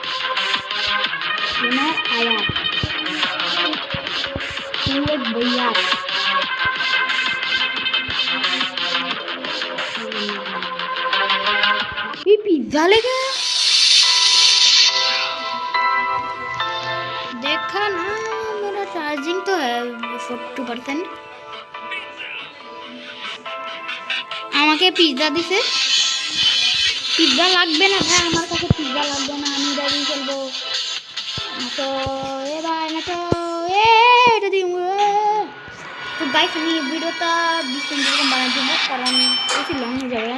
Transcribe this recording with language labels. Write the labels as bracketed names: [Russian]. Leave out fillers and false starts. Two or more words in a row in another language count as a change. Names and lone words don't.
[Hindi] Ini ayat. Ini bayat. ये पिज्जा लेगा, देखा ना मेरा चार्जिंग तो है 42%। [Bangla] আমাকে পিৎজা দিছে। পিৎজা লাগবে না ভাই, আমার কাছে পিৎজা লাগবে না, আমি এটা দিয়ে খেলবো। তো এ ভাই না তো এটা দিয়ে তো গাইস আমি ভিডিওটা 20 মিনিট এরকম বানাই দেবো, কারণ বেশি লং হয়ে যাবে।